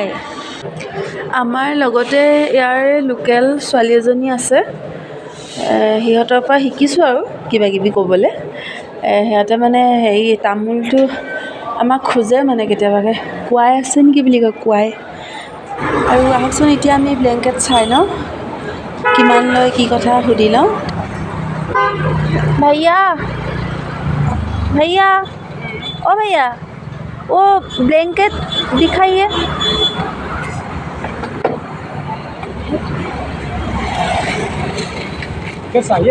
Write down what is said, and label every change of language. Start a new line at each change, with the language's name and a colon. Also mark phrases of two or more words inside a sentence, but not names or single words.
Assamese: আমাৰ লগতে ইয়াৰে লোকেল ছোৱালী এজনী আছে, সিহঁতৰ পৰা শিকিছোঁ আৰু কিবাকিবি ক'বলৈ। সিহঁতে মানে তামোলটো আমাক খোজে মানে কেতিয়াবাকৈ, কোৱাই আছে নেকি বুলি কয়, কোৱাই। আৰু আহকচোন এতিয়া আমি ব্লেংকেট চাই লওঁ, কিমান লয় কি কথা সুধি লওঁ।
Hindi: भैया ओ भैया, वो ब्लैंकेट दिखाइए। क्या चाहिए?